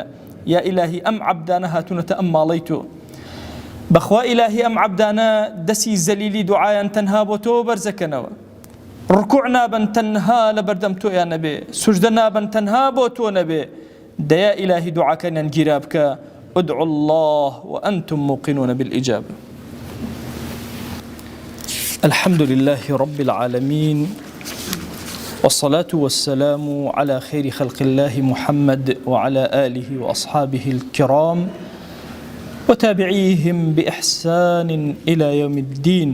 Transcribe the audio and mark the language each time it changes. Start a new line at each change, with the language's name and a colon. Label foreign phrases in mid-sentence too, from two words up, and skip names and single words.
Arabic: یا ئیلاهی
Central Kurdish: ئەم عەبدانە هاتوونەتە ئەم ماڵەی تۆ، بەخوا ئیلاهی ئەم عەبدانە دەسی زەلیلی دوعایان تەنها بۆ تۆ بەرزەکەنەوە، ڕکوع نابن تەنها لە بەردەم تۆیان نەبێ، سوجدە نابن تەنها بۆ تۆ نەبێ، دەیا ئیلاهی دوعاکەنیان گیرا بکە.
Arabic: ادعوا الله وأنتم موقنون بالإجابة. الحمد لله رب العالمين، والصلاة والسلام على خير خلق الله محمد وعلى آله وأصحابه الكرام وتابعيهم بإحسان إلى يوم الدين.